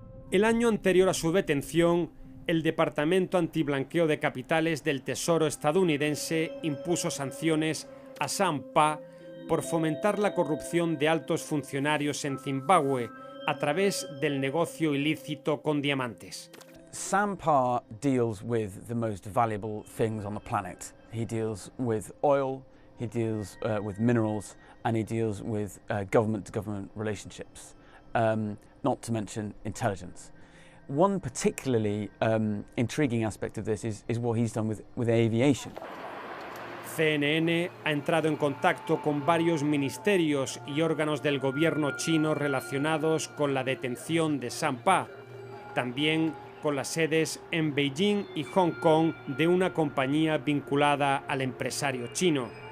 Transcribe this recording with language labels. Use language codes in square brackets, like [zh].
[es] El año anterior a su detención, el Departamento Antiblanqueo de Capitales del Tesoro estadounidense impuso sanciones a Sam Pa por fomentar la corrupción de altos funcionarios en Zimbabue a través del negocio ilícito con diamantes. [en] Sam Pa deals with the most valuable things on the planet. He deals with oil, he deals with minerals, and he deals with government-to-government relationships, not to mention intelligence. One particularly intriguing aspect of this is what he's done with aviation. [es] CNN ha entrado en contacto con varios ministerios y órganos del gobierno chino relacionados con la detención de Sam Pa, también con las sedes en Beijing y Hong Kong de una compañía vinculada al empresario chino.